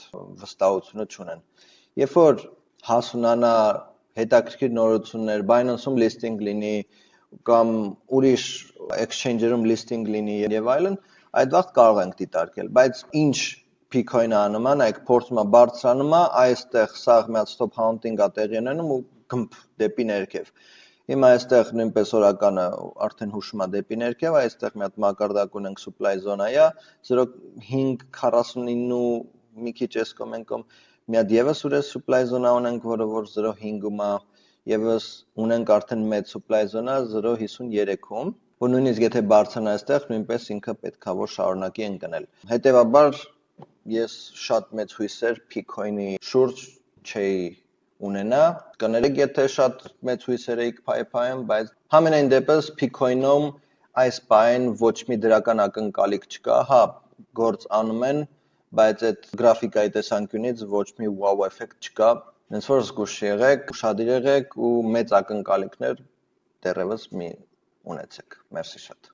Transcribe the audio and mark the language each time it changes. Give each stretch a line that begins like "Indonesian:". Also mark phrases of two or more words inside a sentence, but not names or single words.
Armenian: վստահությունը չունեն։ Երբ որ հասունանա հետաքրքիր նորություններ, Binance-ում listing լինի կամ ուրիշ exchange-երում listing լինի եւ այլն, այդ վաղ կարող ենք դիտարկել, բայց ինչ Bitcoin-ը անում է, նայեք փորձում է բարձրանում է, այստեղ սաղ մի հատ
English: stop hunting-
Armenian: ա տեղի ունենում ու գմփ դեպի ներքև։ Հիմա այստեղ նույնպես օրականը արդեն հուշում է դեպի ներքև, այստեղ մի հատ մակարդակ ունենք
English: supply zone-
Armenian: ա, 0.549 մի քիչ էս կոմենկոմ, մի հատ եւս ուրես
English: supply zone-
Armenian: ա ունենք, որը որ 0.5-ում է, եւս ունենք արդեն մեծ
English: supply zone-
Armenian: ա 0.53-ում, որ նույնիսկ եթե բարձրանա այստեղ, նույնպես ինքը պետքա որ շարունակի ընկնել։ Հետևաբար ես շատ մեծ հույսեր Bitcoin-ի շուրջ չէի ունենա, կներեք, եթե շատ մեծ հույսեր էիք փայփայում, բայց համենայն դեպս Bitcoin-ում այս բան ոչ մի դրական ակնկալիք չկա, հա, գործ անում են, բայց այդ գրաֆիկայի տեսանկյունից ոչ մի wow էֆեկտ չկա, հենց որ զգուշ եղեք, ուշադիր եղեք ու մեծ ակնկալիքներ դեռևս մի ունեցեք։ Մերսի շատ։